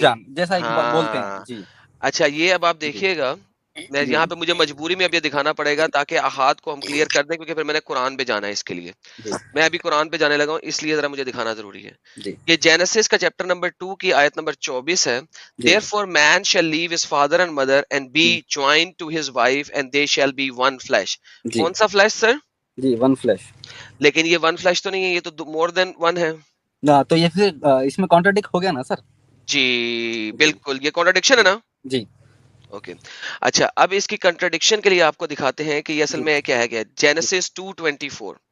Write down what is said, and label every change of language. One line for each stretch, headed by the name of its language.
Hindi: जान, जैसा एक बोलते हैं। हाँ। जी अच्छा, ये अब आप जी देखिएगा, मैं जी यहाँ पे मुझे मजबूरी में अब ये दिखाना पड़ेगा ताकि अहाद को हम क्लियर कर दें, क्योंकि फिर मैंने कुरान पे जाना है इसके लिए। जी मैं अभी कुरान पे जाने लगा हूँ, इसलिए जरा मुझे दिखाना जरूरी है। जी ये जेनेसिस का चैप्टर नंबर 2 की आयत नंबर 24 है। जी
English: Therefore man shall leave his father and mother and be
Hindi: ji
English: joined to his wife and they shall be one flesh।
Hindi: जी कौन सा फ्लैश सर? जी वन फ्लैश। लेकिन ये 1 फ्लैश तो नहीं है, ये तो मोर देन 1 है। ना तो ये फिर इसमें कॉन्ट्राडिक्ट हो गया ना सर? जी जी बिल्कुल, ये कॉन्ट्रडिक्शन है जी ना? जी ओके, अच्छा, अब इसकी कंट्रडिक्शन के लिए आपको दिखाते हैं कि ये असल जी में क्या है। जी जेनेसिस 2:24,